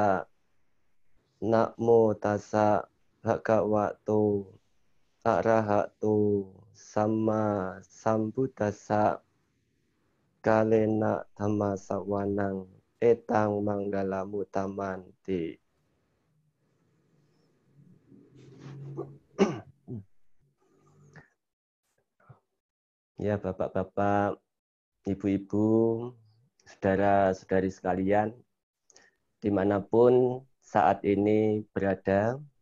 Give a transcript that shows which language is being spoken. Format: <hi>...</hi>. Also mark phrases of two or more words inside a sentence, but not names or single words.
<pi>Namo tassa bhagavato arahato sama sambuddhassa. Kalena dhamma sawanang etang manggala mutamanti.</pi> <id>Ya, bapak-bapak, ibu-ibu, saudara-saudari sekalian, dimanapun saat ini berada,</id>